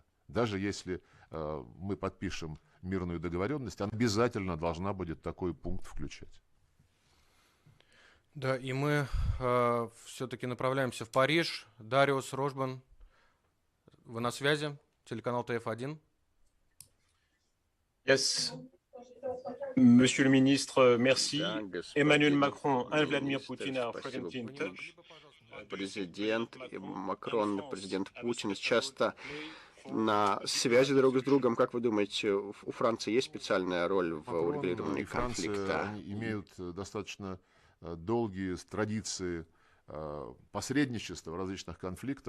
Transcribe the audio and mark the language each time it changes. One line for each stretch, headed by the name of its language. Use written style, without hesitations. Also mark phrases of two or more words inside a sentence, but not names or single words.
Russian: Даже если мы подпишем мирную договоренность, она обязательно должна будет такой пункт включать. Да, и мы все-таки направляемся в Париж. Дариус Рожбан, вы на связи? Телеканал ТФ1. Yes.
French: Monsieur le ministre, merci.
English: Emmanuel Macron and Vladimir Putin are frequently in touch.
Russian: Президент Макрон и президент Путин часто на связи друг с другом. Как вы думаете, у Франции есть специальная роль в урегулировании конфликта? Они имеют достаточно долгие традиции посредничества в различных конфликтах.